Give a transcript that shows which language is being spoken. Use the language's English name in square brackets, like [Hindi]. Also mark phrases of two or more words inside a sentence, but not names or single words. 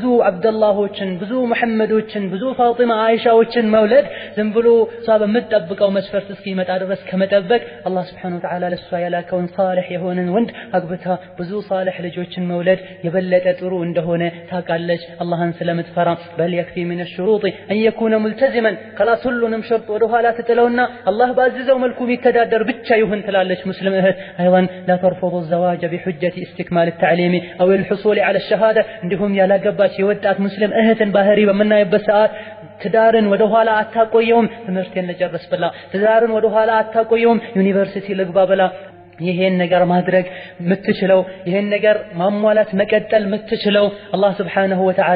[Amharic] አብደላሆችን ብዙ መሐመዶችን ብዙ ፋጢማ አይሻዎችን መውለድ ዝም ብሎ ሷብ የምትጠብቀው መስፈርት እስኪመጣ ድረስ ከመጠበቅ አላህ [Arabic] سبحانه وتعالى [Amharic] ለሷ ያላከውን ሷሊህ የሆነን ወንድ አግብታ ብዙ ሷሊህ ልጆችን መውለድ የበለጠ ጥሩ እንደሆነ ታውቃለች አላህን ስለምትፈራ በል [Arabic] يكفي من الشروط ان يكون ملتزما خلاص [Amharic] ሁሉንም ሸርጥ ወደ ኋላ ትጥለውና አላህ ባዘዘው መልኩ የሚተዳደር ብቻ ይሁን ትላለች ሙስሊም እህት አይዋን [Arabic] لا ترفضوا الزواج بحجة استكمال التعليم او الحصول على الشهاده [Amharic] እንደሁም ያላገባች የወጣት ሙስሊም እህትን ባህሪ በመናይበት ሰዓት ትዳርን ወደ ኋላ አታቆየውም ትምህርቴን ልጨርስ ብላ ትዳርን ወደ ኋላ አታቆየውም ዩኒቨርሲቲ ልግባ ብላ ይሄን ነገር ማድረግ ምትችለው ይሄን ነገር ማሟላት መቀጠል ምትችለው አላህ [Arabic] سبحانه وتعالى